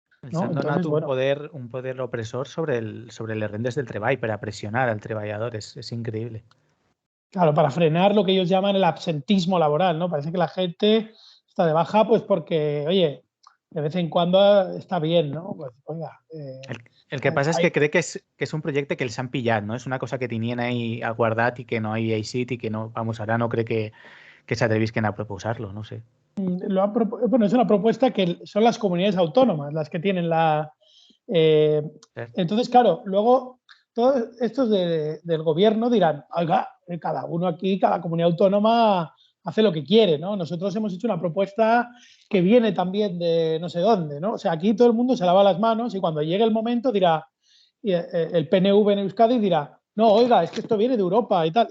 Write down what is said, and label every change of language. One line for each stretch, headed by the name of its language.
Catalan: ¿No? Han donat un poder opresor sobre les rendes del treball
Spanish: para presionar
Catalan: al treballador.
Spanish: Es increíble. Claro, para frenar lo que ellos llaman el absentismo laboral, ¿no? Parece que la gente está de baja pues porque, oye, de vez en cuando está bien, ¿no? Pues, oiga,
Catalan: el que passa és que crec que és un projecte que els han pillat, no? És una cosa que tenien ahí guardat i que no hi ha eixit i que no, vamos, ara no crec que s'atrevisquen a proposar-lo, no sé.
Spanish: Bueno, es una propuesta que son las comunidades autónomas las que tienen la... Entonces, claro, luego todos estos del gobierno dirán, oiga, cada uno aquí, cada comunidad autónoma hace lo que quiere, ¿no? Nosotros hemos hecho una propuesta que viene también de no sé dónde, ¿no? O sea, aquí todo el mundo se lava las manos y cuando llegue el momento dirá, el PNV en Euskadi dirá, no, oiga, es que esto viene de Europa y tal.